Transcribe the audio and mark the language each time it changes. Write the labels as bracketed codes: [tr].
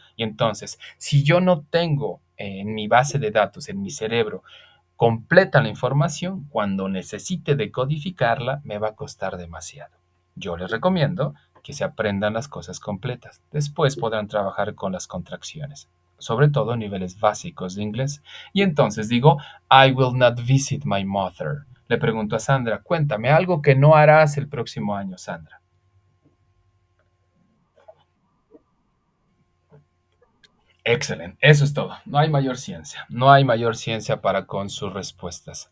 [es] Y entonces, si yo no tengo en mi base de datos, en mi cerebro, completa la información, cuando necesite decodificarla, me va a costar demasiado. Yo les recomiendo que se aprendan las cosas completas. Después podrán trabajar con las contracciones, sobre todo en niveles básicos de inglés. Y entonces digo, [en] I will not visit my mother. [es] Le pregunto a Sandra, cuéntame algo que no harás el próximo año, Sandra. Excelente, eso es todo. No hay mayor ciencia, no hay mayor ciencia para con sus respuestas.